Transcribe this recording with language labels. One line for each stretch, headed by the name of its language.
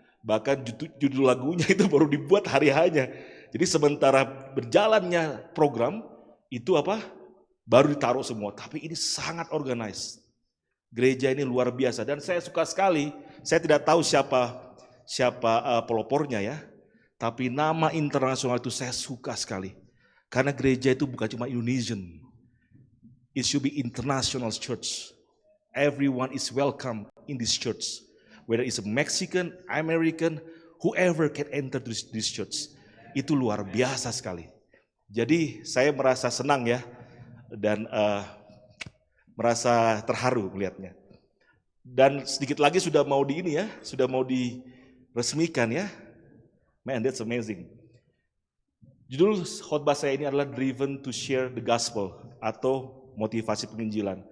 Indonesian: Bahkan judul lagunya itu baru dibuat hari haknya. Jadi sementara berjalannya program itu baru ditaruh semua. Tapi ini sangat organized. Gereja ini luar biasa dan saya suka sekali. Saya tidak tahu siapa pelopornya ya. Tapi nama internasional itu saya suka sekali. Karena gereja itu bukan cuma Indonesian.
English: It should be international church. Everyone is welcome in this church. Whether it's a Mexican, American, whoever can enter this church.
Indonesian: Itu luar biasa sekali. Jadi saya merasa senang ya. Dan merasa terharu melihatnya. Dan sedikit lagi sudah mau sudah mau diresmikan ya.
English: Man, that's amazing.
Indonesian: Judul khotbah saya ini adalah Driven to Share the Gospel atau motivasi penginjilan.